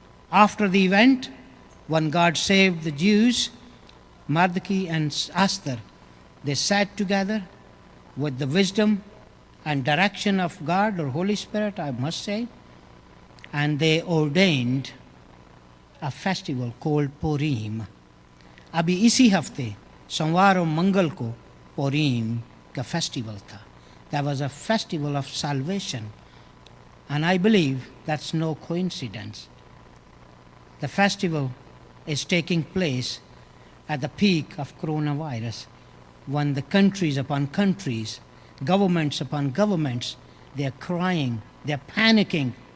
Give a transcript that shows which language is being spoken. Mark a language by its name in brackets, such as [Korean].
[English] After the event, when God saved the Jews, Mordecai and Esther, they sat together with the wisdom and direction of God or Holy Spirit, I must say, and they ordained a festival called Purim. [Urdu] ابھی اسی ہفتے سوموار اور منگل کو پوریم کا festival تھا. [English] That was a festival of salvation. And I believe that's no coincidence. The festival is taking place at the peak of coronavirus, when the countries upon countries, governments upon governments, they are crying, they are panicking.